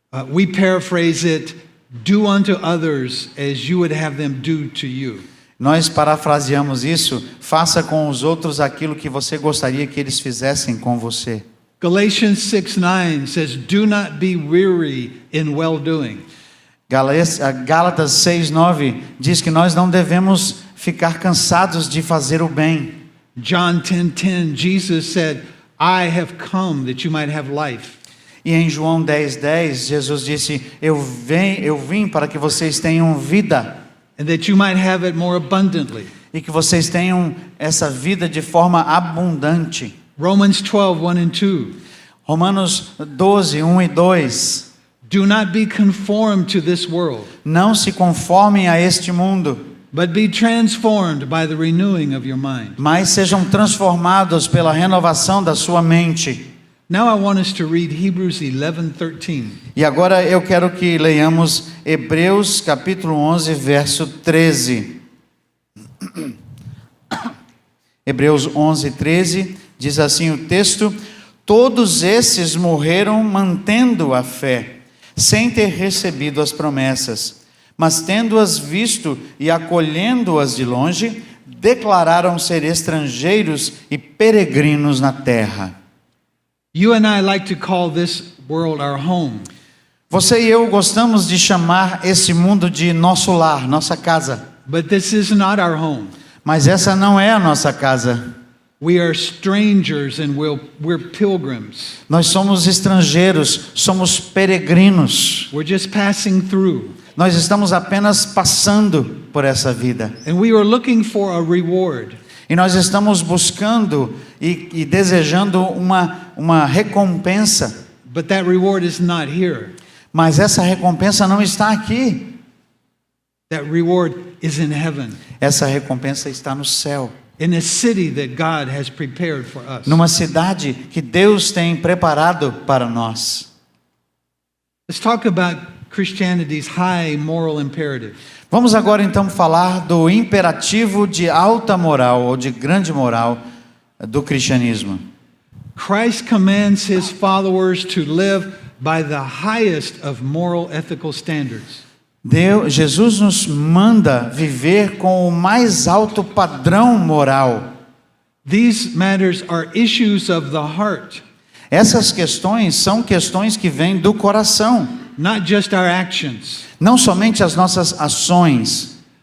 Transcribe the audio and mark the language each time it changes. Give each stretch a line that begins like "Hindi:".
English: We paraphrase it, do unto others as you would have them do to you.
Portuguese: Nós parafraseamos isso, faça com os outros aquilo que você gostaria que eles fizessem com você.
English: Galatians 6:9 says, do not be weary in well-doing.
Portuguese: Gálatas 6:9 diz que nós não devemos ficar cansados de fazer o bem.
English: John 10:10, Jesus said, I have come that you might have life.
Portuguese: E em João 10:10, Jesus disse, eu vim para que vocês tenham vida.
English: And that you might have it more abundantly.
Portuguese: E que vocês tenham essa vida de forma abundante.
English: Romans 12:1 and 2.
Portuguese: Romanos 12, 1 e 2.
English: Do not be conformed to this world,
Portuguese: Não se conformem a este mundo,
English: but be transformed by the renewing of your mind.
Portuguese: mas sejam transformados pela renovação da sua mente.
English: Now I want us to read Hebrews 11:13.
Portuguese: E agora eu quero que leiamos Hebreus capítulo 11, verso 13. Hebreus 11, 13, diz assim o texto: todos esses morreram mantendo a fé, sem ter recebido as promessas, mas tendo-as visto e acolhendo-as de longe, declararam ser estrangeiros e peregrinos na terra.
English: You and I like to call this world our home.
Portuguese: Você e eu gostamos de chamar esse mundo de nosso lar, nossa casa.
English: But this is not our home.
Portuguese: Mas essa não é a nossa casa.
English: We are strangers and we're pilgrims.
Portuguese: Nós somos estrangeiros, somos peregrinos.
English: We're just passing through.
Portuguese: Nós estamos apenas passando por essa vida.
English: And we are looking for a reward.
Portuguese: E nós estamos buscando e desejando uma recompensa.
English: But that reward is not here.
Portuguese: Mas essa recompensa não está aqui.
English: That reward is in heaven.
Portuguese: Essa recompensa está no céu.
English: in a city that God has prepared for us.
Portuguese: numa cidade que Deus tem preparado para nós.
English: Let's talk about Christianity's high moral imperative.
Portuguese: Vamos agora então falar do imperativo de alta moral ou de grande moral do cristianismo.
English: Christ commands his followers to live by the highest of moral ethical standards.
Portuguese: Jesus nos manda viver com o mais alto padrão moral.
English: These matters are issues of the heart,
Portuguese: Essas questões são questões que vêm do coração,
English: not just our actions.
Portuguese: não somente as nossas ações.